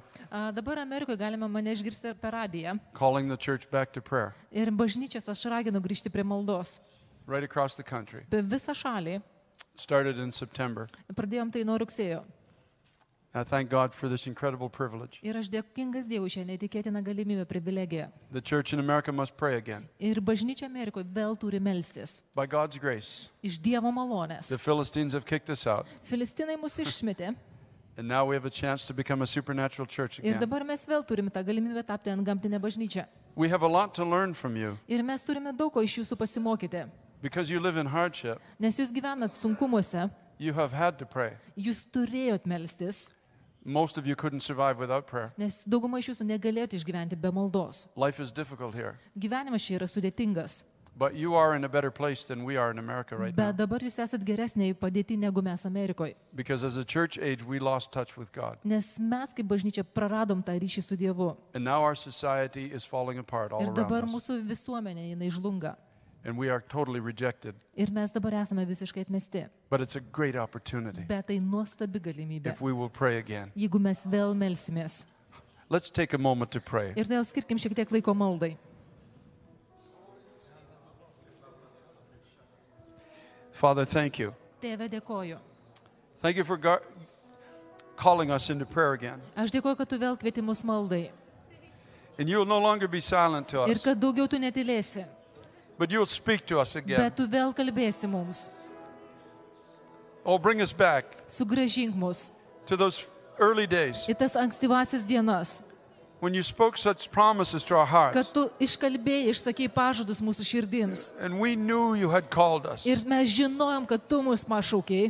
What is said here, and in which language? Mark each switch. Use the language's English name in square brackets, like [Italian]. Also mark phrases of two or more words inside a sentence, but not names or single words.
[Lithuanian] Dabar Amerikoje galima mane išgirsti per radiją. [English] calling the church back to prayer, [Lithuanian] Ir bažnyčias aš raginu grįžti prie maldos. [English] right across the country. [Lithuanian] Per visą šalį. [English] Started in September. [Lithuanian] Pradėjom tai nuo rugsėjo. [English] I thank God for this incredible privilege. [Lithuanian] Ir aš dėkingas Dievui šią neįtikėtiną galimybę, privilegiją. [English] The church in America must pray again. [Lithuanian] Ir bažnyčia Amerikoje vėl turi melstis. [English] By God's grace, [Lithuanian] Iš Dievo malonės. [English] the Philistines have kicked us out, [Lithuanian] Filistinai mus išmetė. [English] and now we have a chance to become a supernatural church [Lithuanian] Ir [English] again. [Lithuanian] dabar mes vėl turime tą galimybę tapti ant gamtinę bažnyčią. [English] We have a lot to learn from you [Lithuanian] Ir mes turime daug ko iš jūsų pasimokyti. [English] because you live in hardship. [Lithuanian] Nes jūs gyvenat sunkumuose, [English] You have had to pray. [Lithuanian] jūs turėjot melstis, [English] Most of you couldn't survive without prayer. [Lithuanian] nes dauguma iš jūsų negalėjote išgyventi be maldos. [English] Life is difficult here, [Lithuanian] Gyvenimas čia yra sudėtingas. [English] but you are in a better place than we are in America right now. [Lithuanian] Bet dabar jūs esat geresniai padėti negu mes Amerikoje. [English] Because as a church age, we lost touch with God. [Lithuanian] Nes mes kaip bažnyčia praradom tą ryšį su Dievu. [English] And now our society is falling apart all [Lithuanian] Ir dabar [English] around us. [Lithuanian] mūsų visuomenė jinai žlunga. [English] And we are totally rejected. [Lithuanian] Ir mes dabar esame visiškai atmesti. [English] But it's a great opportunity [Lithuanian] Bet tai nuostabi galimybė. [English] if we will pray again. [Lithuanian] Jeigu mes vėl melsimės. [English] Let's take a moment to pray. [Lithuanian] Ir dėl skirkim šiek tiek laiko maldai. [English] Father, thank you. [Lithuanian] Tėve, dėkoju. [English] Thank you for calling us into prayer again. [Lithuanian] Aš dėkoju, kad tu vėl kvieti mus maldai. [English] And you will no longer be silent to [Lithuanian] Ir [English] us, [Lithuanian] kad daugiau tu netylėsi. [English] but you will speak to us again. [Lithuanian] Bet tu vėl kalbėsi mums. [English] Oh, bring us back [Lithuanian] Sugražink mus [English] to those early days [Lithuanian] į tas ankstyvasis dienas. [English] when you spoke such promises to our hearts. [Lithuanian] Kad tu iškalbėjai, išsakei pažadus mūsų širdims. [English] And we knew you had called us. [Lithuanian] Ir mes žinojom, kad tu mus pašaukei.